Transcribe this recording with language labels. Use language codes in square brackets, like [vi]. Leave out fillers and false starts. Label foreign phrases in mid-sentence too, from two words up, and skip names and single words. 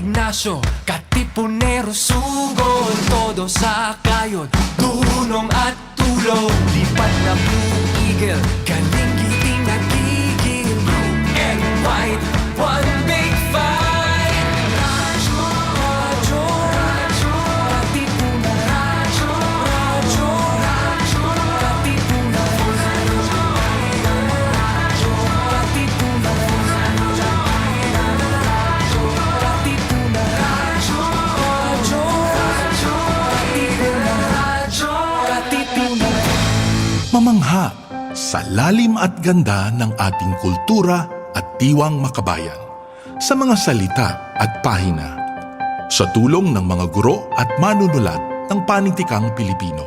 [tl] Ignacio, Katipunero, sugod, todo sa kayod, dunong at tulog, lipat na [en] blue eagle, [tl] kaning giting nagigil, [en] blue and white, one big fight. [tl] Radyo, radyo, radyo, Katipunan, radyo, radyo, radyo, Katipunan, radyo, radyo, Katipunan, radyo, radyo, Katipunan, radyo, radyo, radyo, Katipunan, radyo, Katipunan. Mamangha sa lalim at ganda ng ating kultura at diwang makabayan, sa mga salita at pahina, sa tulong ng mga guro at manunulat ng panitikang Pilipino.